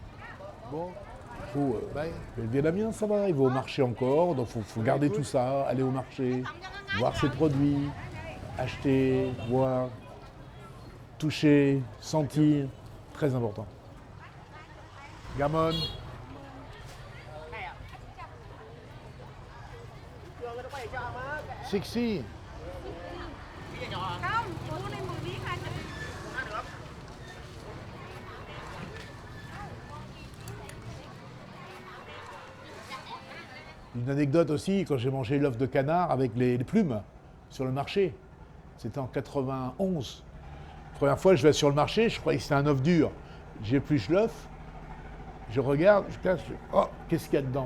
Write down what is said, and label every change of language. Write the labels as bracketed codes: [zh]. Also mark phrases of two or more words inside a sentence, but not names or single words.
[fr] Le vietnamien, ça va, il va au marché encore, donc il faut garder tout ça, aller au marché, voir ses produits, acheter, voir, toucher, sentir, très important. Gamon. Sexy. [vi] Không, mua này 10 miếng anh. [fr] Une anecdote aussi, quand j'ai mangé l'œuf de canard avec les plumes sur le marché, c'était en 91. Première fois, je vais sur le marché, je croyais que c'était un œuf dur. J'épluche l'œuf, je regarde, je casse, oh, qu'est-ce qu'il y a dedans?